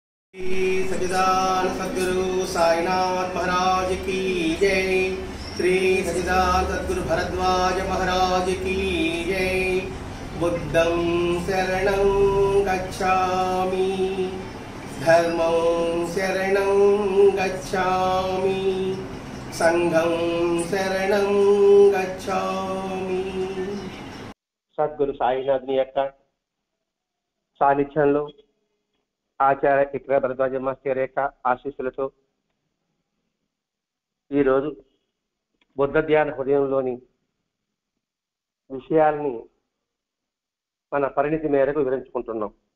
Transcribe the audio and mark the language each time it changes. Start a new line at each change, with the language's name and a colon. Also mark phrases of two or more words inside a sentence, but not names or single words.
Hindi: श्री सच्चिदानंद सद्गुरु साईनाथ महाराज की जय। श्री सच्चिदानंद सद्गुरु भरद्वाज महाराज की जय।
Pali: बुद्धं शरणं गच्छामि, धर्मं शरणं गच्छामि, संघं शरणं गच्छामि।
Telugu: సద్గురు సాయినాథుని యొక్క సాన్నిధ్యంలో ఆచార్య ఇక్కడ భరద్వాజ మాస్టర్ యొక్క ఆశీస్సులతో ఈరోజు బుద్ధ ధ్యాన హృదయంలోని విషయాల్ని మన పరిణితి మేరకు వివరించుకుంటున్నాం.